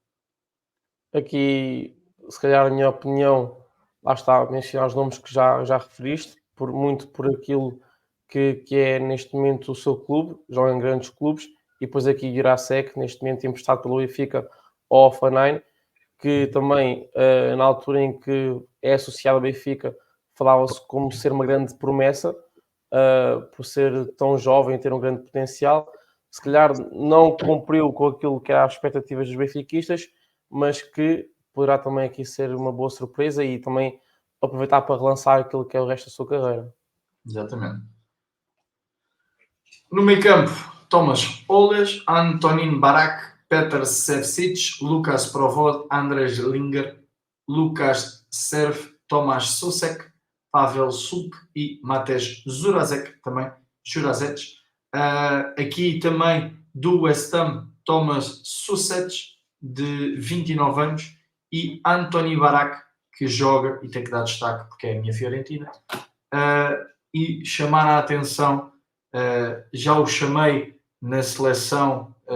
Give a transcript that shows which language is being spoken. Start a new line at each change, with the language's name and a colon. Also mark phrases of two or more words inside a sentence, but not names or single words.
Portuguese: Aqui, se calhar, a minha opinião, lá está a mencionar os nomes que já referiste, muito por aquilo que é neste momento o seu clube, joga em grandes clubes, e depois aqui Jurasek, neste momento emprestado pelo Benfica ao Hoffenheim, que também, na altura em que é associado ao Benfica, falava-se como ser uma grande promessa, por ser tão jovem e ter um grande potencial. Se calhar não cumpriu com aquilo que eram as expectativas dos benfiquistas, mas que poderá também aqui ser uma boa surpresa e também aproveitar para relançar aquilo que é o resto da sua carreira. Exatamente. No meio campo, Tomas Oles, Antonin Barak, Petr Sevcic, Lukas Provod, Andrej Linger, Lukas Serv, Tomáš Souček, Pavel Sup e Matej Jurasek, também Jurasek. Aqui também do West Ham, Tomáš Souček, de 29 anos, e Antonin Barak, que joga, e tem que dar destaque porque é a minha Fiorentina, e chamar a atenção, já o chamei na seleção